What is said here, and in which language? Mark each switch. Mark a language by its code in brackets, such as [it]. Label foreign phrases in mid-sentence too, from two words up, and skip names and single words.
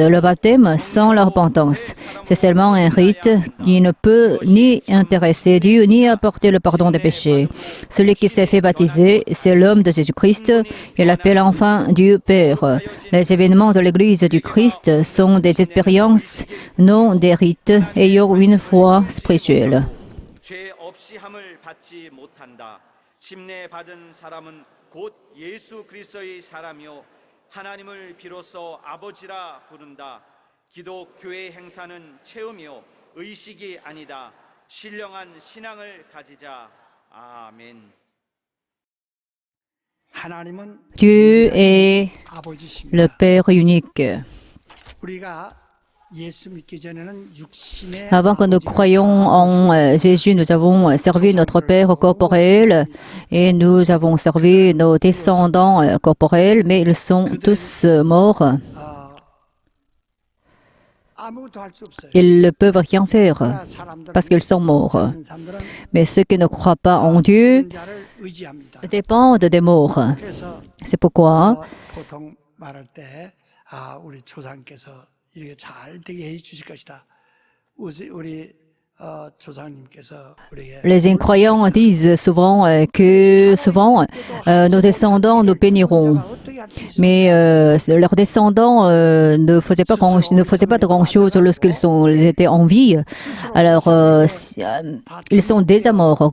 [fr] Le baptême sans la repentance, c'est seulement un rite qui ne peut ni intéresser Dieu ni apporter le pardon des péchés. Celui qui s'est fait baptiser, c'est l'homme de Jésus-Christ. Il appelle enfin Dieu Père. Les événements de l'Église du Christ sont des expériences, non des rites, ayant une foi spirituelle. [ko] 죄 없이 함을 받지 못한다. 침례받은 사람은 곧 예수 그리스도의 사람이요 하나님을 비로소 아버지라 부른다. 기독교의 행사는 체험이요 의식이 아니다. 신령한 신앙을 가지자. 아멘. 하나님은 [fr] Dieu est [ko] 아버지십니다. [fr] le Père unique. [ko] 우리가 예수 믿기 전에는 육신의 [fr] Avant que nous croyions en Jésus, nous avons servi notre Père corporel et nous avons servi nos descendants corporels, mais ils sont tous morts. [ko] 아무것도 할 수 없어요. [fr] Ils ne peuvent rien faire [ko] 사람들은 [fr] parce qu'ils sont morts. [ko] 사람들은 [fr] Mais ceux qui ne croient pas en Dieu [ko] 자를 의지합니다. [fr] dépendent des morts. [ko] 그래서 [fr] C'est pourquoi [ko] 보통 말할 때 우리 조상께서 이렇게 잘 되게 해 주실 것이다. 우리 조상님께서 우리에게 [fr] les incroyants disent souvent que nos descendants nous béniront. Mais leurs descendants ne faisaient pas de grand-chose lorsqu'ils étaient en vie. Alors, ils sont déjà morts.